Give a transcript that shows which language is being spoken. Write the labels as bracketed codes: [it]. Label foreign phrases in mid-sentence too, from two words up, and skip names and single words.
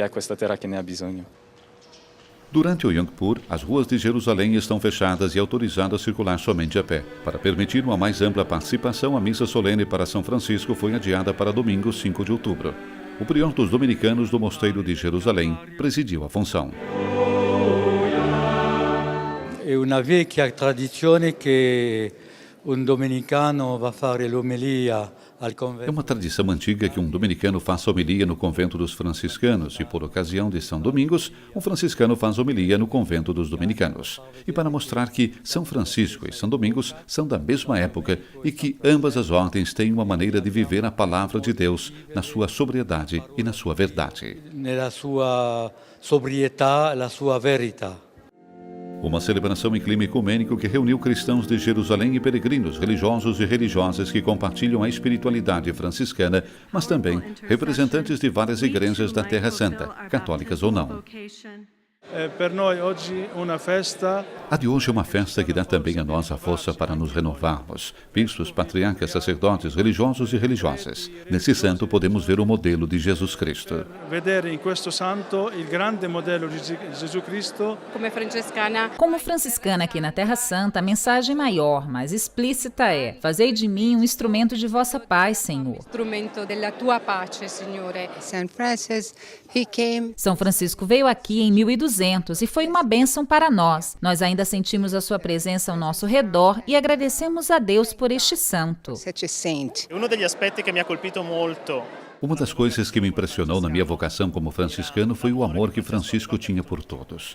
[pt] Durante o Yom Kippur, as ruas de Jerusalém estão fechadas e autorizadas a circular somente a pé. Para permitir uma mais ampla participação, a missa solene para São Francisco foi adiada para domingo, 5 de outubro. O prior dos dominicanos do Mosteiro de Jerusalém presidiu a função. [it] È una vecchia tradizione che un domenicano va a fare l'omelia al [pt] É [it] convento. [pt] uma tradição antiga que um dominicano faça homilia no convento dos franciscanos e, por ocasião de São Domingos, um franciscano faz homilia no convento dos dominicanos. E para mostrar que São Francisco e São Domingos são da mesma época e que ambas as ordens têm uma maneira de viver a palavra de Deus na sua sobriedade e na sua verdade. [it] Nella sua sobrietà, la sua verità. [pt] Uma celebração em clima ecumênico que reuniu cristãos de Jerusalém e peregrinos, religiosos e religiosas que compartilham a espiritualidade franciscana, mas também representantes de várias igrejas da Terra Santa, católicas ou não. A de hoje é uma festa que dá também a nós a força para nos renovarmos. Bispos, patriarcas, sacerdotes, religiosos e religiosas. Nesse santo podemos ver o modelo de Jesus Cristo. Como franciscana aqui na Terra Santa, a mensagem maior, mais explícita é: fazei de mim um instrumento de vossa paz, Senhor. [it] Strumento della tua pace, Signore. [pt] São Francisco veio aqui em 1200 e foi uma bênção para nós. Nós ainda sentimos a sua presença ao nosso redor e agradecemos a Deus por este santo. Uma das coisas que me impressionou na minha vocação como franciscano foi o amor que Francisco tinha por todos.